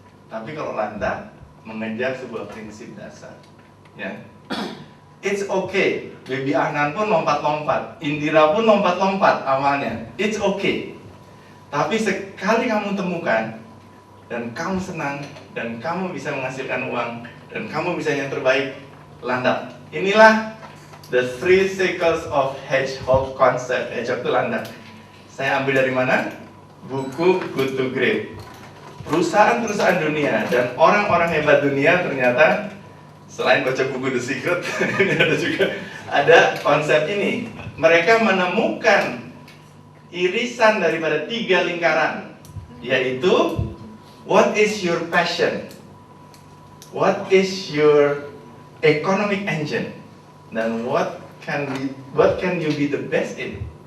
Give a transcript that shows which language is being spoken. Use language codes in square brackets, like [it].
[id] Tapi kalau landak mengejar sebuah prinsip dasar, ya. [en] It's okay. [id] Baby Ahnan pun lompat-lompat, Indira pun lompat-lompat awalnya. [en] It's okay. [id] Tapi sekali kamu temukan dan kamu senang dan kamu bisa menghasilkan uang dan kamu bisa yang terbaik, landak. Inilah [en] the 3 cycles of hedgehog concept. [id] Hedgehog itu landak. Saya ambil dari mana? Buku Good to Great. Perusahaan-perusahaan dunia dan orang-orang hebat dunia ternyata selain baca buku The Secret, ada konsep ini. Mereka menemukan irisan daripada 3 lingkaran, yaitu [en] what is your passion, what is your economic engine, [id] dan [en] what can you be the best in.